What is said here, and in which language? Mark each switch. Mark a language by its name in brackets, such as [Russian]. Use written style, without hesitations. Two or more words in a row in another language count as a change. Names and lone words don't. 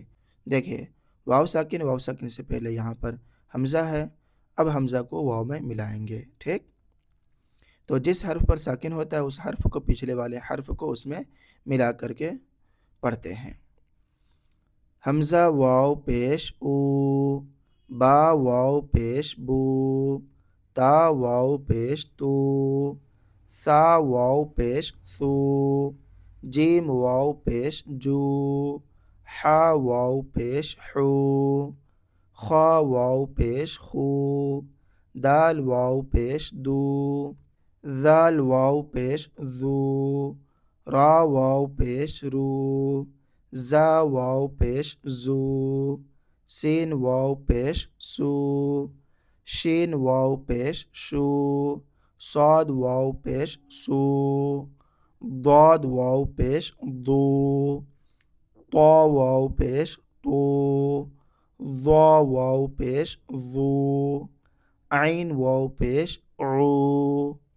[Urdu] دیکھیں واو ساکن سے پہلے یہاں پر حمزہ ہے، اب حمزہ کو واو میں ملائیں گے، ٹھیک؟ تو جس حرف پر ساکن ہوتا ہے اس حرف کو پچھلے والے حرف کو اس میں ملا کر کے پڑھتے ہیں۔ حمزہ واو پیش او، با واو پیش بو، تا واو پیش تو، ثا واو پیش ثو، جیم واو پیش جو، حا واو پیش حو، خا واو پیش خو، دال واو پیش دو، ذال واو پیش ذو، را واو پیش رو، زا واو پیش زو، سین واو پیش سو، شین واو پیش شو، صاد واو پیش سو، ضاد واو پیش ضو، طا واو پیش طو، ظا واو پیش ظو، عین واو پیش عو،